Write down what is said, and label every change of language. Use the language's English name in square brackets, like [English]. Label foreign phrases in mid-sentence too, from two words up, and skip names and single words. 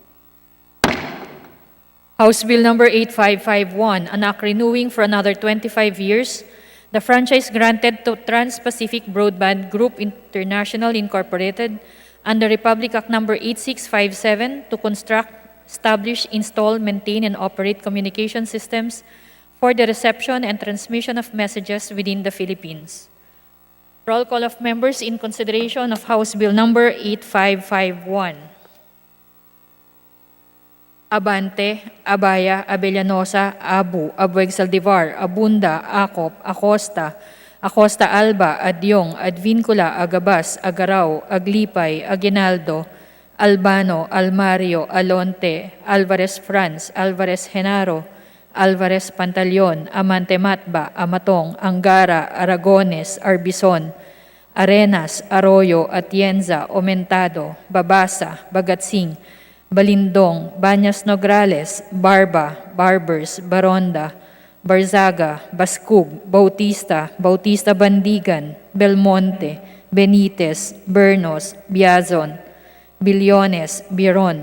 [English] House Bill number 8551, an act renewing for another 25 years the franchise granted to Trans-Pacific Broadband Group International Incorporated under Republic Act number 8657 to construct, establish, install, maintain, and operate communication systems for the reception and transmission of messages within the Philippines. Roll call of members in consideration of House Bill number 8551. Abante, Abaya, Abellanosa, Abu, Abueg Saldivar, Abunda, Acop, Acosta, Acosta Alba, Adyong, Advincula, Agabas, Agaraw, Aglipay, Aguinaldo, Albano, Almario, Alonte, Alvarez Franz, Alvarez Genaro, Alvarez Pantaleon, Amante Matba, Amatong, Angara, Aragones, Arbison, Arenas, Arroyo, Atienza, Omentado, Babasa, Bagatsing, Balindong, Banyas Nograles, Barba, Barbers, Baronda, Barzaga, Baskug, Bautista, Bautista Bandigan, Belmonte, Benitez, Bernos, Biazon, Billones, Biron,